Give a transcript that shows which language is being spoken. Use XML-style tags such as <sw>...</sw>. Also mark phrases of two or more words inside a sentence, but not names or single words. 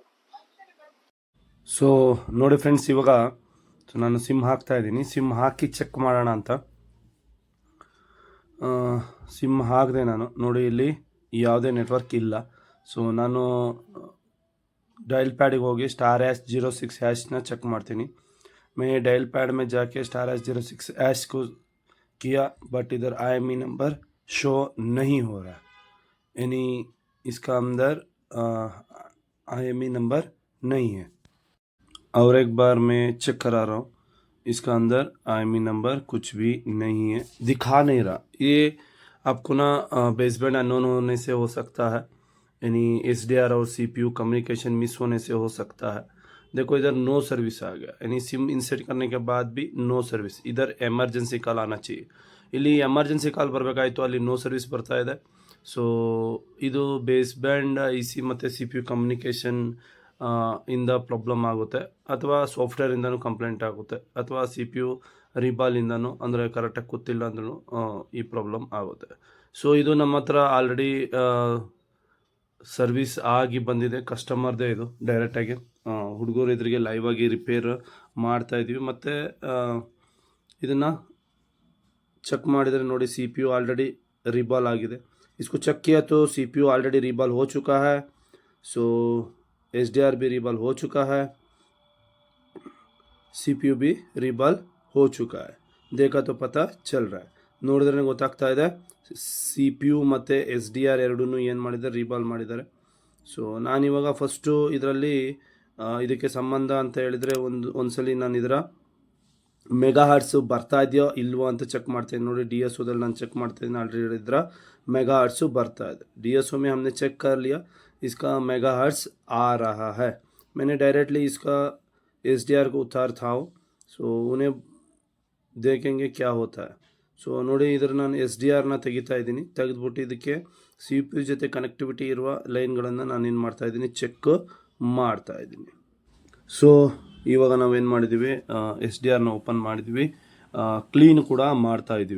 <kn>ಸೊ ನೋಡಿ ಫ್ರೆಂಡ್ಸ್, ಇವಾಗ ನಾನು ಸಿಮ್ ಹಾಕ್ತಾ ಇದ್ದೀನಿ. ಸಿಮ್ ಹಾಕಿ ಚೆಕ್ ಮಾಡೋಣ ಅಂತ ಸಿಮ್ ಹಾಕಿದೆ ನಾನು. ನೋಡಿ, ಇಲ್ಲಿ ಯಾವುದೇ ನೆಟ್ವರ್ಕ್ ಇಲ್ಲ. ಸೊ ನಾನು</kn> <en>dial pad</en> <kn>ಹೋಗಿ *#06# ಚೆಕ್ ಮಾಡ್ತೀನಿ.</kn> <hi>मैं डायल पैड में जाके *#06# को किया, बट इधर</hi> <en>IMEI number show</en> <hi>नहीं हो रहा, यानी इसका अंदर</hi> <en>IMEI number</en> <hi>नहीं है. और एक बार मैं चेक करा रहा हूँ, इसका अंदर</hi> <en>IMEI number</en> <hi>कुछ भी नहीं है, दिखा नहीं रहा. ये आपको ना</hi> <en>baseband unknown</en> <hi>होने से हो सकता है, यानी SDR और</hi> <en>CPU communication</en> <hi>मिस होने से हो सकता है. देखो, इधर</hi> <en>no service</en> <hi>आ गया, यानी</hi> <en>SIM insert</en> <hi>करने के बाद भी</hi> <en>no service.</en> <hi>इधर</hi> <en>emergency call</en> <hi>ಆना चाहिए.</hi> <kn>ಇಲ್ಲಿ</kn> <en>emergency call</en> <kn>ಬರಬೇಕಾಯಿತು, ಅಲ್ಲಿ</kn> <en>no service</en> <kn>ಬರ್ತಾ ಇದೆ. ಸೊ ಇದು</kn> <en>base band IC</en> <kn>ಮತ್ತು</kn> <en>CPU communication</en> <kn>ಇಂದ ಪ್ರಾಬ್ಲಮ್ ಆಗುತ್ತೆ, ಅಥವಾ ಸಾಫ್ಟ್ವೇರಿಂದನೂ ಕಂಪ್ಲೇಂಟ್ ಆಗುತ್ತೆ, ಅಥವಾ CPU ರೀಬಾಲಿಂದನೂ, ಅಂದರೆ ಕರೆಕ್ಟಾಗಿ ಕೂತಿಲ್ಲ ಅಂದ್ರೂ ಈ ಪ್ರಾಬ್ಲಮ್ ಆಗುತ್ತೆ. ಸೊ ಇದು ನಮ್ಮ ಹತ್ರ</kn> <en>already service</en> <kn>ಆಗಿ ಬಂದಿದೆ, ಕಸ್ಟಮರ್ದೇ ಇದು. ಡೈರೆಕ್ಟಾಗಿ ಹುಡುಗರು ಇದ್ರಿಗೆ ಲೈವ್ ಆಗಿ ರಿಪೇರ್ ಮಾಡ್ತಾಯಿದ್ದೀವಿ. ಮತ್ತು ಇದನ್ನು ಚೆಕ್ ಮಾಡಿದರೆ ನೋಡಿ, CPU</kn> <en>already reball</en> <kn>आಗಿದೆ.</kn> <hi>इसको चेक किया तो CPU ऑलरेडी रिबॉल हो चुका है. सो SDR भी रिबॉल हो चुका है, CPU भी रिबॉल हो चुका है. देखा तो पता चल रहा है.</hi> <kn>ನೋಡಿದ್ರೆ ಗೊತ್ತಾಗ್ತಾ ಇದೆ, CPU ಮತ್ತು SDR ಎರಡೂ ಏನು ಮಾಡಿದ್ದಾರೆ, ರೀಬಾಲ್ ಮಾಡಿದ್ದಾರೆ. ಸೊ ನಾನಿವಾಗ ಫಸ್ಟು ಇದರಲ್ಲಿ ಇದಕ್ಕೆ ಸಂಬಂಧ ಅಂತ ಹೇಳಿದರೆ ಒಂದ್ಸಲಿ ನಾನು ಇದರ</kn> <en>mega hertz</en> <kn>ಬರ್ತಾ ಇದೆಯೋ ಇಲ್ವೋ ಅಂತ ಚೆಕ್ ಮಾಡ್ತೀನಿ. ನೋಡಿ, DSOದಲ್ಲಿ ನಾನು ಚೆಕ್ ಮಾಡ್ತಾಯಿದ್ದೀನಿ. ಆಲ್ರೆಡಿ ಇದರ</kn> <en>mega hertz</en> <kn>ಬರ್ತಾ ಇದೆ.</kn> <hi>DSO में हमने चेक कर लिया, इसका</hi> <en>mega hertz</en> <hi>आ रहा है. मैंने डायरेक्टली इसका SDR को उतार था. सो उन्हें देखेंगे क्या होता है.</hi> <kn>ಸೊ ನೋಡಿ, ಇದರ ನಾನು SDRನ ತೆಗಿತಾ ಇದ್ದೀನಿ. ತೆಗೆದುಬಿಟ್ಟು ಇದಕ್ಕೆ CPU ಜೊತೆ ಕನೆಕ್ಟಿವಿಟಿ ಇರುವ ಲೈನ್ಗಳನ್ನು ನಾನೇನು ಮಾಡ್ತಾಯಿದ್ದೀನಿ, ಚೆಕ್ ಮಾಡ್ತಾಯಿದ್ದೀನಿ. ಸೊ ಇವಾಗ ನಾವೇನು ಮಾಡಿದ್ದೀವಿ, SDRನ ಓಪನ್ ಮಾಡಿದ್ವಿ, ಕ್ಲೀನ್ ಕೂಡ ಮಾಡ್ತಾಯಿದ್ದೀವಿ.</kn>